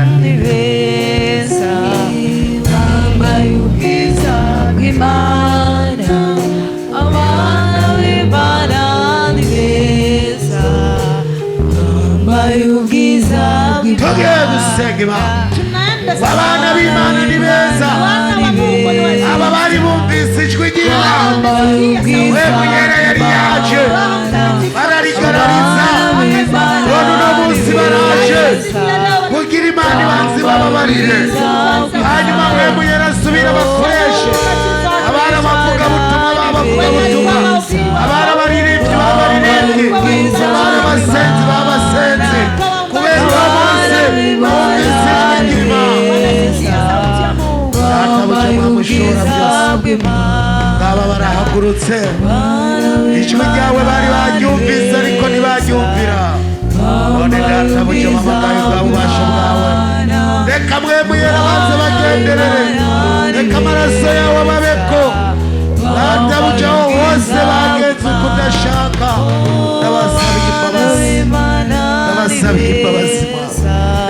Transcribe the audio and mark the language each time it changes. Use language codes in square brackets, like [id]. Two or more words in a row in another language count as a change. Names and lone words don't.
[rn] ni beza, bambaye ubwiza bw'Imana, abana b'Imana ni beza, bambaye ubwiza tugiye bw'Imana. gusenga Imana. [sw] Tunaenda [rn] Abana b'Imana ni beza, [sw] Wana wa Mungu ni wazima. [rn] aba bari bumvise ijwi ry'Imana, Mpwemu Yera yari yaje bararigarariza, none uno munsi baraje kugira Imana ibanze bababarire, hanyuma Mpwemu Yera asubire abakoreshe, abari abavugabutumwa b'abavugabutumwa, abari abaririmbyi b'abaririmbyi, abari abasenzi b'abasenzi, kubera uwo munsi bumvise ijwi ry'Imana. Databuja mwamushora byose, ngaba barahagurutse, ijwi ryawe bari baryumvise ariko ntibaryumvira, none databuja mpamagaye bwa bubasha bwawe, reka Mpwemu Yera baze bagenderere, reka amaraso yawe ababeko, databuja aho hose bagenze uko udashaka, ndabasabiye imbabazi, ndabasabiye imbabazi Mana.